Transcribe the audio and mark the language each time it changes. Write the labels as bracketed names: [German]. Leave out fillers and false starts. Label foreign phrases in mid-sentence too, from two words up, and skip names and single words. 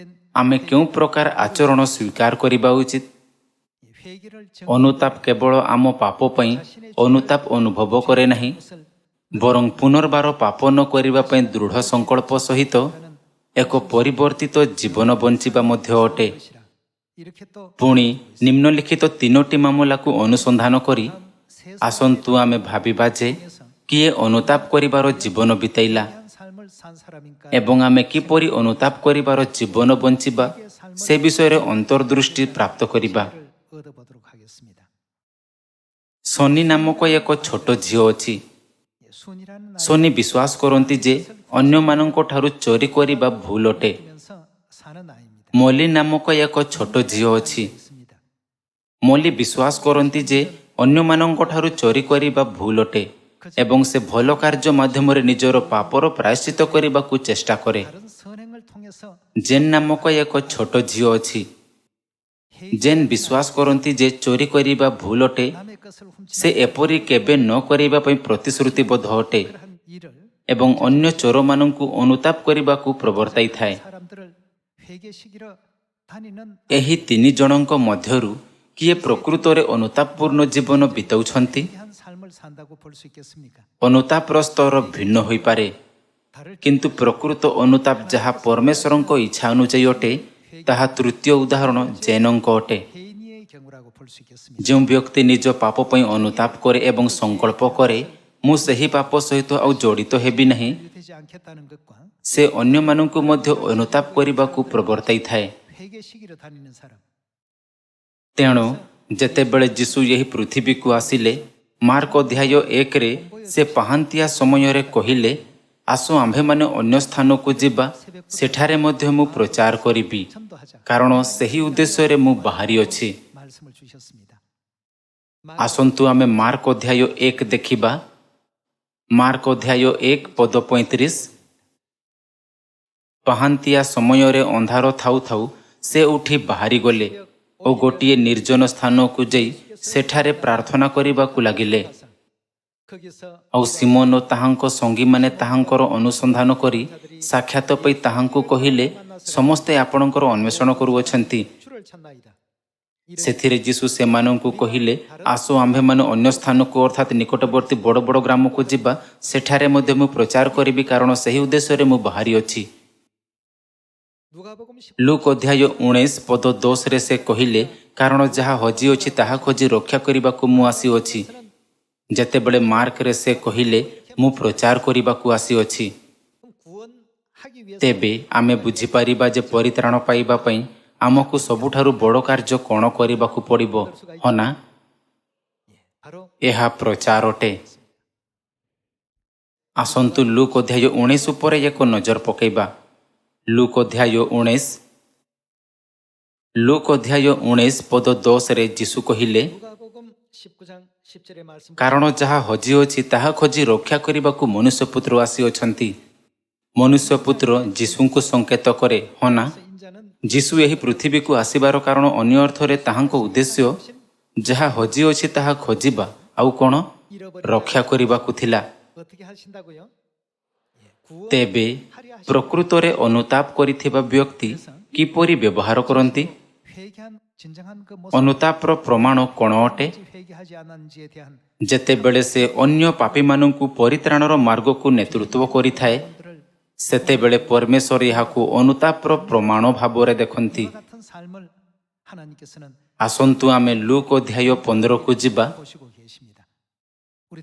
[Odia] ଆମେ କେଉଁ ପ୍ରକାର ଆଚରଣ ସ୍ୱୀକାର କରିବା ଉଚିତ? [Korean] 회개를 [Odia] ଅନୁତାପ କେବଳ ଆମ ପାପ ପାଇଁ ଅନୁତାପ ଅନୁଭବ କରେ ନାହିଁ, ବରଂ ପୁନର୍ବାର ପାପ ନ କରିବା ପାଇଁ ଦୃଢ଼ ସଂକଳ୍ପ ସହିତ ଏକ ପରିବର୍ତ୍ତିତ ଜୀବନ ବଞ୍ଚିବା ମଧ୍ୟ ଅଟେ। [Korean] 것이라. 이렇게 또 [Odia] ପୁଣି ନିମ୍ନଲିଖିତ 3ଟି ମାମଲାକୁ ଅନୁସନ୍ଧାନ କରି ଆସନ୍ତୁ ଆମେ ଭାବିବା ଯେ କିଏ ଅନୁତାପ କରିବାର ଜୀବନ ବିତାଇଲା [Korean] 한 삶을 산 사람인가 [Odia] ଏବଂ ଆମେ କିପରି ଅନୁତାପ କରିବାର ଜୀବନ ବଞ୍ଚିବା ସେ ବିଷୟରେ ଅନ୍ତର୍ଦୃଷ୍ଟି ପ୍ରାପ୍ତ କରିବା। [Korean] 얻어보도록 하겠습니다. [Odia] ସୋନି ନାମକ ଏକ ଛୋଟ ଝିଅ ଅଛି। [Korean] 순이라는 [Odia] ସୋନି ବିଶ୍ୱାସ କରନ୍ତି ଯେ ଅନ୍ୟମାନଙ୍କ ଠାରୁ ଚୋରି କରିବା ଭୁଲ ଅଟେ। [Korean] 나이면서 사는 아이입니다. [Odia] ମୋଲି ନାମକ ଏକ ଛୋଟ ଝିଅ ଅଛି। [Korean] 있습니다. [Odia] ମୋଲି ବିଶ୍ୱାସ କରନ୍ତି ଯେ ଅନ୍ୟମାନଙ୍କ ଠାରୁ ଚୋରି କରିବା ଭୁଲ ଅଟେ ଏବଂ ସେ ଭଲ କାର୍ଯ୍ୟ ମାଧ୍ୟମରେ ନିଜର ପାପର ପ୍ରାୟଶ୍ଚିତ କରିବାକୁ ଚେଷ୍ଟା କରେ। [Korean] 다른 선행을 통해서 [Odia] ଜେନ୍ ନାମକ ଏକ ଛୋଟ ଝିଅ ଅଛି। ଜେନ୍ ବିଶ୍ୱାସ କରନ୍ତି ଯେ ଚୋରି କରିବା ଭୁଲ ଅଟେ। [Korean] 남의 것을 훔치는 [Odia] ସେ ଏପରି କେବେ ନ କରିବା ପାଇଁ ପ୍ରତିଶ୍ରୁତିବଦ୍ଧ ଅଟେ [Korean] 그러한 일을 [Odia] ଏବଂ ଅନ୍ୟ ଚୋରମାନଙ୍କୁ ଅନୁତାପ କରିବାକୁ ପ୍ରବର୍ତ୍ତାଇଥାଏ। [Korean] 사람들을 회개시키러 다니는 [Odia] ଏହି 3 ଜଣଙ୍କ ମଧ୍ୟରୁ କିଏ ପ୍ରକୃତରେ ଅନୁତାପପୂର୍ଣ୍ଣ ଜୀବନ ବିତାଉଛନ୍ତି? [Korean] 한 삶을 산다고 볼 수 있겠습니까? [Odia] ଅନୁତାପର ସ୍ତର ଭିନ୍ନ ହୋଇପାରେ, [Korean] 다를 [Odia] କିନ୍ତୁ ପ୍ରକୃତ ଅନୁତାପ ଯାହା ପରମେଶ୍ୱରଙ୍କ ଇଚ୍ଛା ଅନୁଯାୟୀ ଅଟେ, ତାହା ତୃତୀୟ ଉଦାହରଣ ଜେନଙ୍କ ଅଟେ। [Korean] 회인의 경우라고 볼 수 있겠습니다. [Odia] ଯେଉଁ ବ୍ୟକ୍ତି ନିଜ ପାପ ପାଇଁ ଅନୁତାପ କରେ ଏବଂ ସଂକଳ୍ପ କରେ, ମୁଁ ସେହି ପାପ ସହିତ ଆଉ ଜଡ଼ିତ ହେବି ନାହିଁ, [Korean] 되지 않겠다는 것과 [Odia] ସେ ଅନ୍ୟମାନଙ୍କୁ ମଧ୍ୟ ଅନୁତାପ କରିବାକୁ ପ୍ରବର୍ତ୍ତାଇଥାଏ। [Korean] 회개시키러 다니는 사람 [Odia] ତେଣୁ ଯେତେବେଳେ ଯୀଶୁ ଏହି ପୃଥିବୀକୁ ଆସିଲେ, ମାର୍କ ଅଧ୍ୟାୟ 1ରେ ସେ ପାହାନ୍ତିଆ ସମୟରେ କହିଲେ, ଆସ ଆମ୍ଭେମାନେ ଅନ୍ୟ ସ୍ଥାନକୁ ଯିବା, ସେଠାରେ ମଧ୍ୟ ମୁଁ ପ୍ରଚାର କରିବି, [Korean] 전도하자. [Odia] କାରଣ ସେହି ଉଦ୍ଦେଶ୍ୟରେ ମୁଁ ବାହାରିଅଛି। [Korean] 말씀을 주셨습니다. [Odia] ଆସନ୍ତୁ ଆମେ ମାର୍କ ଅଧ୍ୟାୟ 1 ଦେଖିବା। ମାର୍କ ଅଧ୍ୟାୟ 1 ପଦ 35। ପାହାନ୍ତିଆ ସମୟରେ ଅନ୍ଧାର ଥାଉ ଥାଉ ସେ ଉଠି ବାହାରିଗଲେ ଓ ଗୋଟିଏ ନିର୍ଜନ ସ୍ଥାନକୁ ଯାଇ ସେଠାରେ ପ୍ରାର୍ଥନା କରିବାକୁ ଲାଗିଲେ। [Korean] 거기서 [Odia] ଆଉ ସିମୋନ ଓ ତାହାଙ୍କ ସଙ୍ଗୀମାନେ ତାହାଙ୍କର ଅନୁସନ୍ଧାନ କରି ସାକ୍ଷାତ ପାଇ ତାହାଙ୍କୁ କହିଲେ, ସମସ୍ତେ ଆପଣଙ୍କର ଅନ୍ୱେଷଣ କରୁଅଛନ୍ତି। [Korean] 주를 찾나이다. [Odia] ସେଥିରେ ଯୀଶୁ ସେମାନଙ୍କୁ କହିଲେ, ଆସ ଆମ୍ଭେମାନେ ଅନ୍ୟ ସ୍ଥାନକୁ ଅର୍ଥାତ୍ ନିକଟବର୍ତ୍ତୀ ବଡ଼ ବଡ଼ ଗ୍ରାମକୁ ଯିବା, ସେଠାରେ ମଧ୍ୟ ମୁଁ ପ୍ରଚାର କରିବି, କାରଣ ସେହି ଉଦ୍ଦେଶ୍ୟରେ ମୁଁ ବାହାରିଅଛି। [Korean] 누가복음 10 [Odia] ଲୁକ୍ ଅଧ୍ୟାୟ 19 ପଦ 10ରେ ସେ କହିଲେ, କାରଣ ଯାହା ହଜିଅଛି ତାହା ଖୋଜି ରକ୍ଷା କରିବାକୁ ମୁଁ ଆସିଅଛି। ଯେତେବେଳେ ମାର୍କରେ ସେ କହିଲେ, ମୁଁ ପ୍ରଚାର କରିବାକୁ ଆସିଅଛି, [Korean] 구원하기 위해서 [Odia] ତେବେ ଆମେ ବୁଝିପାରିବା ଯେ ପରିତ୍ରାଣ ପାଇବା ପାଇଁ ଆମକୁ ସବୁଠାରୁ ବଡ଼ କାର୍ଯ୍ୟ କ'ଣ କରିବାକୁ ପଡ଼ିବ, ହଁ ନା? [Korean] 바로 [Odia] ଏହା ପ୍ରଚାର ଅଟେ। ଆସନ୍ତୁ ଲୁକ୍ ଅଧ୍ୟାୟ 19 ଉପରେ ଏକ ନଜର ପକାଇବା। ଲୁକ୍ ଅଧ୍ୟାୟ 19 ପଦ 10ରେ ଯୀଶୁ କହିଲେ, [Korean] 누가복음 19장 10절의 말씀 [Odia] କାରଣ ଯାହା ହଜିଅଛି ତାହା ଖୋଜି ରକ୍ଷା କରିବାକୁ ମନୁଷ୍ୟପୁତ୍ର ଆସିଅଛନ୍ତି। ମନୁଷ୍ୟପୁତ୍ର ଯୀଶୁଙ୍କୁ ସଂକେତ କରେ, ହଁ ନା? [Korean] 인자는 [Odia] ଯୀଶୁ ଏହି ପୃଥିବୀକୁ ଆସିବାର କାରଣ ଅନ୍ୟ ଅର୍ଥରେ ତାହାଙ୍କ ଉଦ୍ଦେଶ୍ୟ ଯାହା ହଜିଅଛି ତାହା ଖୋଜିବା ଆଉ କ'ଣ ରକ୍ଷା କରିବାକୁ ଥିଲା। [Korean] 어떻게 하신다고요? [Odia] ତେବେ ପ୍ରକୃତରେ ଅନୁତାପ କରିଥିବା ବ୍ୟକ୍ତି କିପରି ବ୍ୟବହାର କରନ୍ତି? [Korean] 회개한 진정한 그 [Odia] ଅନୁତାପର ପ୍ରମାଣ କ'ଣ ଅଟେ? [Korean] 회개하지 않았는지에 대한 [Odia] ଯେତେବେଳେ ସେ ଅନ୍ୟ ପାପୀମାନଙ୍କୁ ପରିତ୍ରାଣର ମାର୍ଗକୁ ନେତୃତ୍ୱ କରିଥାଏ, [Korean] 분들을 [Odia] ସେତେବେଳେ ପରମେଶ୍ୱର ଏହାକୁ ଅନୁତାପର ପ୍ରମାଣ ଭାବରେ ଦେଖନ୍ତି। [Korean] 이와 같은 삶을 하나님께서는 [Odia] ଆସନ୍ତୁ ଆମେ ଲୁକ୍ ଅଧ୍ୟାୟ 15କୁ ଯିବା। [Korean] 보시고 계십니다. 우리